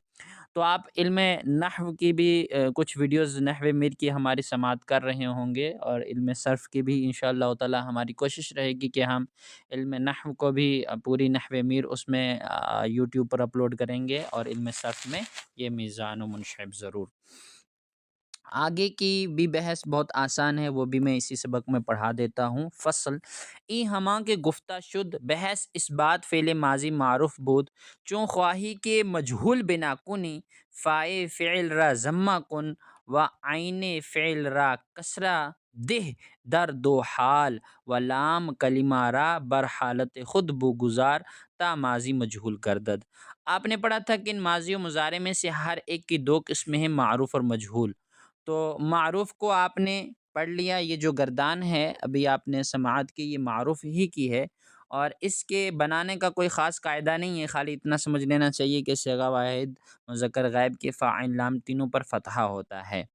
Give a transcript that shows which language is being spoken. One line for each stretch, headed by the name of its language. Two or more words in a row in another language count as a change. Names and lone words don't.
Urdu: تو آپ علم نحو کی بھی کچھ ویڈیوز نحو میر کی ہماری سماعت کر رہے ہوں گے، اور علم صرف کی بھی
Arabic: انشاءاللہ تعالی
Urdu: ہماری کوشش رہے گی کہ ہم علم نحو کو بھی پوری نحو میر اس میں یوٹیوب پر اپلوڈ کریں گے، اور علم صرف میں یہ میزان و منشعب ضرور۔ آگے کی بھی بحث بہت آسان ہے، وہ بھی میں اسی سبق میں پڑھا دیتا ہوں۔
Persian: فصل ای ہماں کے گفتہ شد بحث اس بات فعل ماضی معروف بود، چون خواہی کے مجہول بنا کنی، فائے فعل را ضمہ کن و عین فعل را کسرہ دہ در دو حال، و لام کلمہ را بر حالت خود بگزار تا ماضی مجہول گردد۔
Urdu: آپ نے پڑھا تھا کہ ان ماضی و مضارع میں سے ہر ایک کی دو قسمیں ہیں، معروف اور مجہول۔ تو معروف کو آپ نے پڑھ لیا، یہ جو گردان ہے ابھی آپ نے سماعت کی، یہ معروف ہی کی ہے، اور اس کے بنانے کا کوئی خاص قاعدہ نہیں ہے، خالی اتنا سمجھ لینا چاہیے کہ صیغہ واحد، مذکر غائب کے فاعل لام تینوں پر فتحہ ہوتا ہے۔